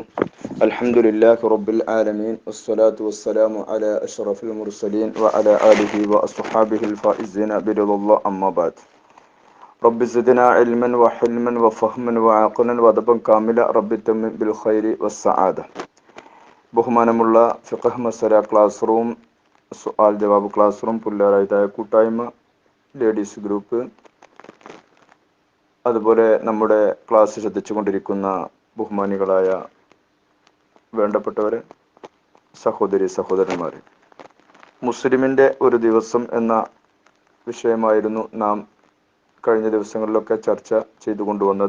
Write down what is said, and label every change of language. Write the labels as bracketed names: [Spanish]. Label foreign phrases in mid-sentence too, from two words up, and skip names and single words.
[Arabic] الحمد لله رب العالمين والصلاة والسلام على أشرف المرسلين وعلى آله وأصحابه الفائزين برضا الله أما بعد. رب زدنا علما وحلما وفهما وعقلا وأدبا كاملا رب تمم بالخير والسعادة. [Malayalam] ബഹുമാനമുള്ള ഫിഖഹ് മസല [English] class room, [Malayalam] സുആൽ ജവാബ് [English] class room, [Malayalam] പുല്ലാരായ കൂട്ടായ്മ, [English] ladies group, [Malayalam] അതുപോലെ നമ്മുടെ ക്ലാസ് ശ്രദ്ധിച്ചുകൊണ്ടിരിക്കുന്ന ബഹുമാനികളായ വേണ്ടപ്പെട്ടവരെ, സഹോദരി സഹോദരന്മാരെ, മുസ്ലിമിൻ്റെ ഒരു ദിവസം എന്ന വിഷയമായിരുന്നു നാം കഴിഞ്ഞ ദിവസങ്ങളിലൊക്കെ ചർച്ച ചെയ്തു കൊണ്ടുവന്നത്.